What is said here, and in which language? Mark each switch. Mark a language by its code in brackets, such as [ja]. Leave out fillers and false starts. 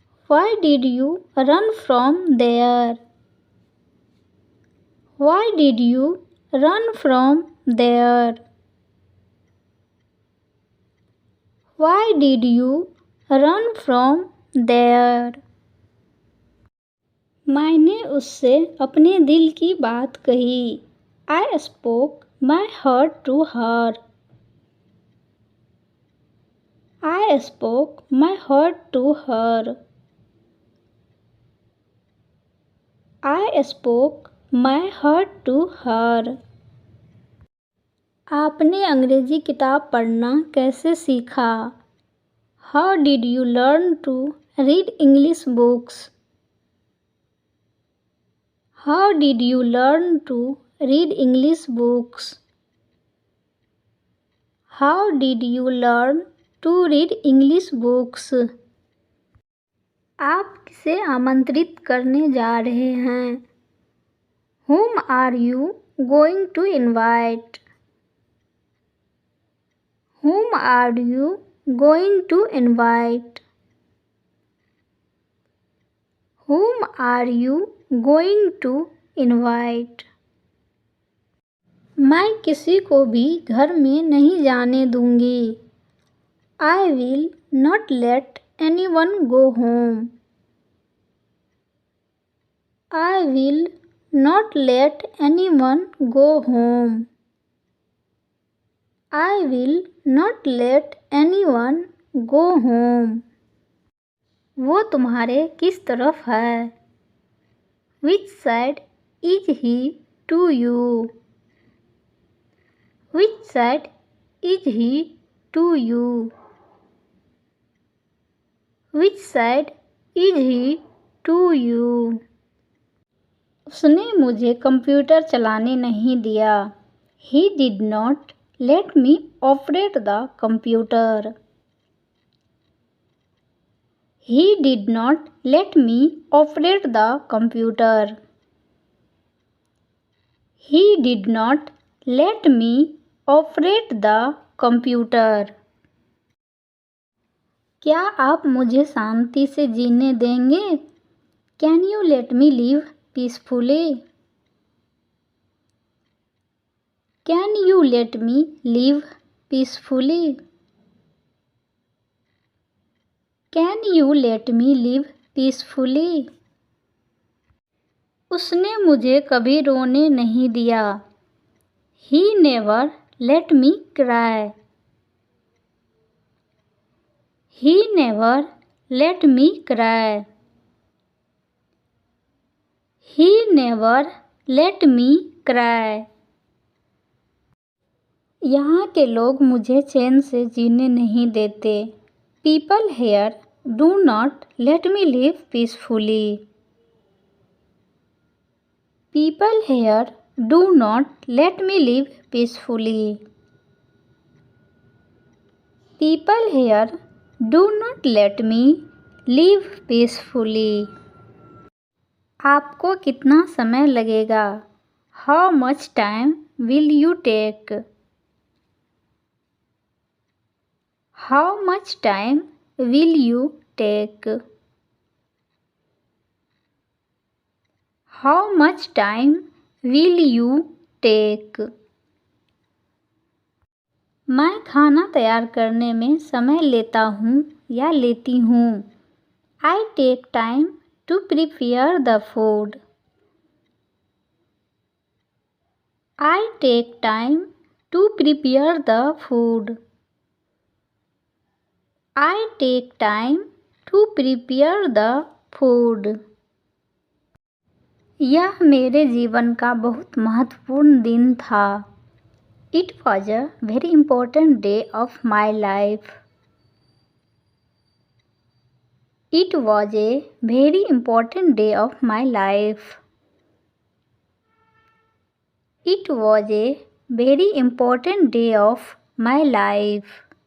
[en] Why did you run from there? Why did you run from there? Why did you run from there? [hi] मैंने उससे अपने दिल की बात कही। [en] I spoke my heart to her. I spoke my heart to her. I spoke my heart to her. [hi] आपने अंग्रेजी किताब पढ़ना कैसे सीखा? [en] How did you learn to read English books? How did you learn to read English books? How did you learn to read English books? [hi] आप किसे आमंत्रित करने जा रहे हैं? [en] Whom are you going to invite? Whom are you going to invite? Whom are you going to invite? [hi] मैं किसी को भी घर में नहीं जाने दूंगी। [en] I will not let anyone go home. I will not let anyone go home. I will not let anyone go home. [hi] वो तुम्हारे किस तरफ है? [en] Which side is he to you? Which side is he to you? Which side is he to you? [hi] उसने मुझे computer चलाने नहीं दिया। [en] He did not let me operate the computer. He did not let me operate the computer. He did not let me operate the computer. [hi] क्या आप मुझे शांति से जीने देंगे? [en] Can you let me live peacefully? Can you let me live peacefully? Can you let me live peacefully? [hi] उसने मुझे कभी रोने नहीं दिया। [en] He never let me cry. He never let me cry. He never let me cry. [hi] यहाँ के लोग मुझे चैन से जीने नहीं देते। [en] People here do not let me live peacefully. People here do not let me live peacefully. People here do not let me live peacefully. [hi] आपको कितना समय लगेगा? [en] How much time will you take? How much time will you take? How much time will you take? [hi] मैं खाना तैयार करने में समय लेता हूँ या लेती हूँ। [en] I take time to prepare the food. I take time to prepare the food. I take time to prepare the food. [hi] यह मेरे जीवन का बहुत महत्वपूर्ण दिन था। [en] It was a very important day of my life. It was a very important day of my life. It was a very important day of my life.